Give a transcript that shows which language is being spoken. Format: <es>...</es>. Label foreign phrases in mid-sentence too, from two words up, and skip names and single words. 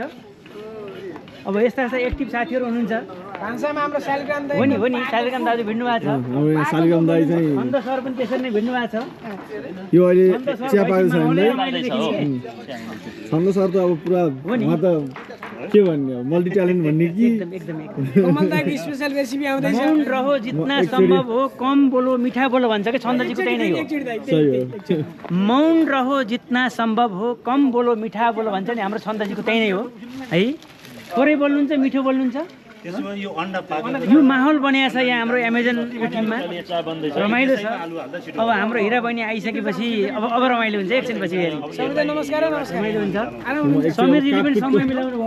<ne>अब यस्ता एक्टिभ साथीहरू हुनुहुन्छ। हो नि शालिग्राम दाजु भिड्नु भएको छ। शालिग्राम दाइ चाहिँ अन्त सर पनि त्यसरी नै भिड्नु भएको छ। यो अहिले चिया पाएको छ नि छन्द सर त अब पुरा उहाँ त के भन्ने</ne> <en>multi talent</en> <ne>भन्ने कि एकदम</ne> <en>special recipe</en> <ne>आउँदैछ।</ne> <hi>मौन रहो जितना सम्भव हो कम बोलो मिठा बोलो</hi> <ne>भन्छ कि छन्दजीको त्यही नै हो। सही हो।</ne> <hi>मौन रहो जितना सम्भव हो कम बोलो मिठा बोलो</hi> <ne>भन्छ नि हाम्रो छन्दजीको त्यही नै हो है। थोरै बोल्नुहुन्छ मिठो बोल्नुहुन्छ त्यसमा यो अन्डा पाकेको यो माहौल बनिएको छ यहाँ हाम्रो एमाजोन यो टिममा रमाइलो छ। अब हाम्रो हिरा बहिनी आइसकेपछि अब रमाइलो हुन्छ एकछिनपछि फेरि नमस्कार रमाइलो हुन्छ। समीर दिदी पनि समय मिलाउनु भयो।</ne>